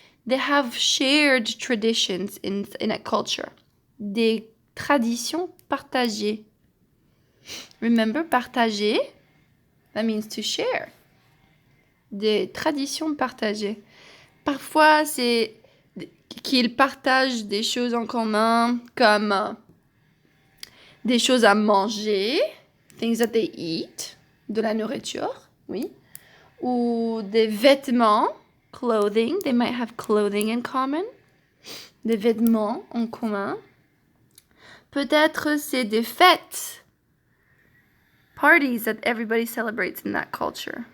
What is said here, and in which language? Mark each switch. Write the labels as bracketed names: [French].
[English] They have shared traditions in a culture. [French] Des traditions partagées. [English] Remember, partager, that means to share. [French] Des traditions partagées. Parfois, c'est qu'ils partagent des choses en commun, comme des choses à manger, [English] things that they eat, [French] de la nourriture, oui. ou des vêtements, clothing. [English] They might have clothing in common. [French] Des vêtements en commun. Peut-être c'est des fêtes. [English] Parties that everybody celebrates in that culture.